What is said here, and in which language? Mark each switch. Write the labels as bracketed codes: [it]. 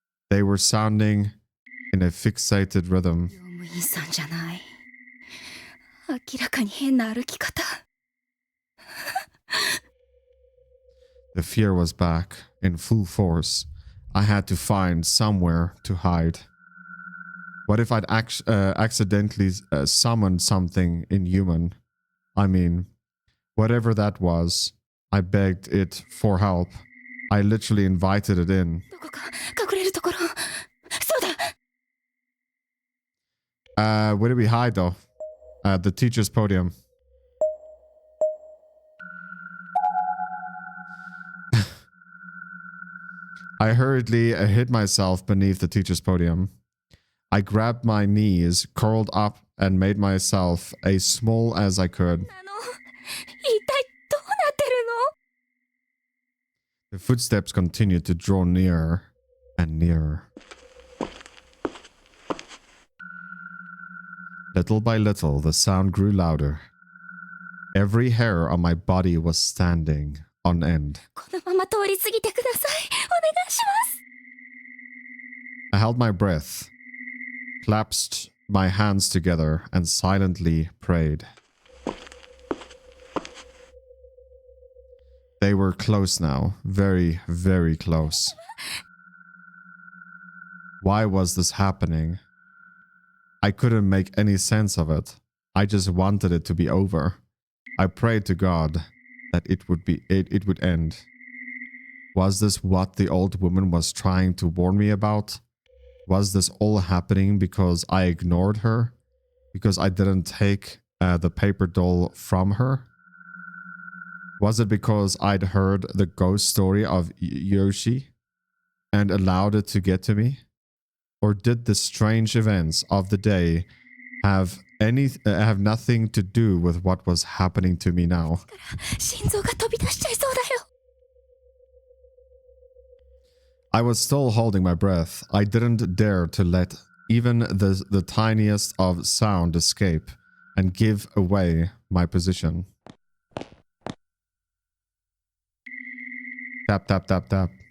[en] They were sounding in a fixated rhythm. [ja] 用務員さんじゃない明らかに変な歩き方 [en] The fear was back in full force. I had to find somewhere to hide. What if I'd accidentally summoned something inhuman? I mean, whatever that was, I begged it for help. I literally invited it in. [ja] どこか隠れるところそうだ [en] Where did we hide though? The teacher's podium. I hurriedly hid myself beneath the teacher's podium. I grabbed my knees, curled up, and made myself as small as I could. [ja] 一体どうなってるの [en] The footsteps continued to draw nearer and nearer. Little by little, the sound grew louder. Every hair on my body was standing on end. [ja] このまま通り過ぎてくださいお願いします [en] I held my breath, clasped my hands together, and silently prayed. They were close now, very, very close. Why was this happening? I couldn't make any sense of it. I just wanted it to be over. I prayed to God that it would end. Was this what the old woman was trying to warn me about? Was this all happening because I ignored her? Because I didn't take the paper doll from her? Was it because I'd heard the ghost story of Yoshi and allowed it to get to me? Or did the strange events of the day have nothing to do with what was happening to me now? [ja] 心臓が飛び出しちゃいそうだよ [en] I was still holding my breath. I didn't dare to let even the tiniest of sound escape and give away my position. Tap, tap, tap, tap.